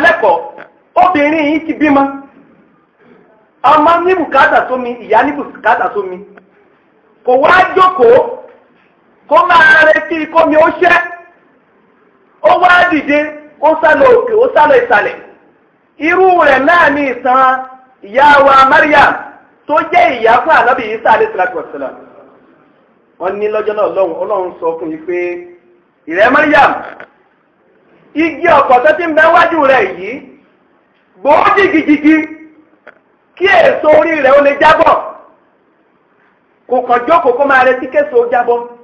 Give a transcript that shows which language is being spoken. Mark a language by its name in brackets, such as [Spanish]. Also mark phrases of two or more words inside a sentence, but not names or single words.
[Yoruba] lẹ́kọ̀ọ́ obìnrin yìí ti bímọ ọmọ ní bùkátà sómi ìyá ní bùkátà sómi kò wá jókòó kó máa retí kómi ó ṣẹ́ ó wá dìde ó sálọ òkè ó sálọ ìsàlẹ̀ irú rẹ̀ náà ní ìtàn ìyá wa Maryam tó jẹ́ ìyá fún ànábì Isa [Arabic] عليه الصلاة والسلام. [Yoruba] wọ́n ní lọ́jọ́ náà ọlọ́run sọ fún yìí pé ìrẹ́ Maryam igi ọ̀pọ̀tọ́ tí ń bẹ wájú rẹ̀ yìí gbòó jìgìjìgì kí èso orí rẹ̀ ó lè jábọ̀ kò kàn jókòó kó máa retí késo jábọ̀.